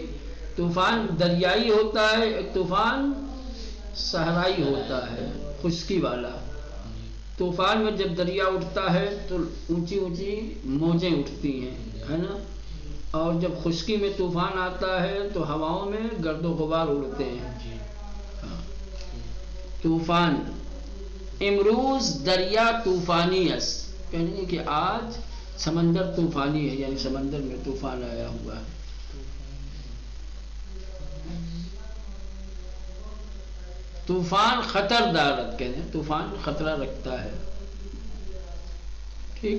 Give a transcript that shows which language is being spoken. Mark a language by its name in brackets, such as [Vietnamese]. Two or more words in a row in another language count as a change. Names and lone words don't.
[Urdu] طوفان دریائی ہوتا ہے، ایک طوفان صحرائی ہوتا ہے، خشکی والا۔ طوفان میں جب دریا اٹھتا ہے تو اونچی اونچی موجیں اٹھتی ہیں، ہے نا، اور جب خشکی میں طوفان آتا ہے تو ہواؤں میں گرد و غبار اڑتے ہیں۔ [Persian] طوفان، امروز دریا طوفانی است، [Urdu] کہنے کہ آج سمندر طوفانی ہے، یعنی سمندر میں طوفان آیا ہوا ہے۔ [Persian] طوفان خطر دارت، [Urdu] کہتے ہیں طوفان خطرہ رکھتا ہے، ٹھیک۔